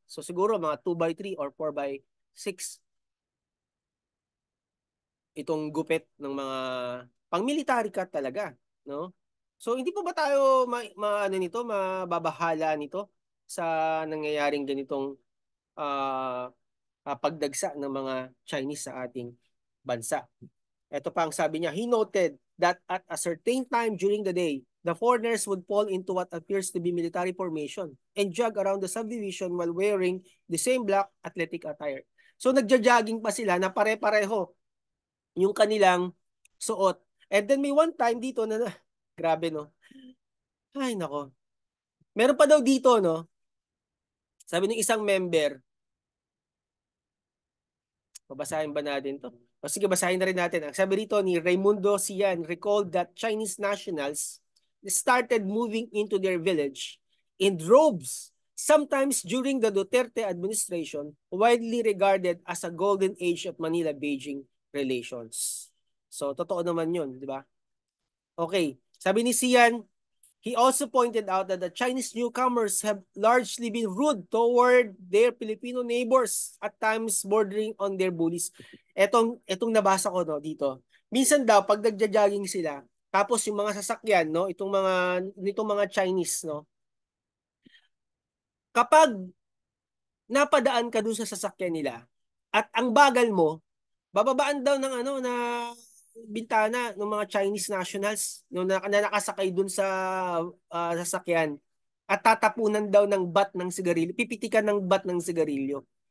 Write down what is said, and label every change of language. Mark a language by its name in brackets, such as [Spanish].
[Filipino] So siguro mga 2x3 or 4x6 itong gupit ng mga pang-military cut talaga, no? So hindi po ba tayo ano nito, mababahala nito sa nangyayaring ganitong pagdagsa ng mga Chinese sa ating bansa? Ito pa ang sabi niya, [English] he noted that at a certain time during the day, the foreigners would fall into what appears to be military formation and jog around the subdivision while wearing the same black athletic attire. [Filipino] So nagja-jogging pa sila na pare-pareho yung kanilang suot. And then may one time dito na grabe no. Ay nako. Meron pa daw dito no. Sabi ng isang member, babasahin ba natin to? O sige, basahin na rin natin. Ang sabi rito ni [English] Raimundo Sian recalled that Chinese nationals started moving into their village in droves, sometimes during the Duterte administration, widely regarded as a golden age of Manila-Beijing relations. [Filipino] So, totoo naman yun, di ba? Okay. Sabi ni Sian, [English] He also pointed out that the Chinese newcomers have largely been rude toward their Filipino neighbors, at times bordering on their bullies. [Filipino] Etong nabasa ko no dito. Minsan daw pag nagja-jogging sila, tapos yung mga sasakyan no, nitong mga Chinese no, kapag napadaan ka dun sa sasakyan nila at ang bagal mo, bababaan daw ng ano na bintana ng mga Chinese nationals no, na nakasakay dun sa sasakyan at tatapunan daw ng bat ng sigarilyo, pipitikan ng bat ng sigarilyo.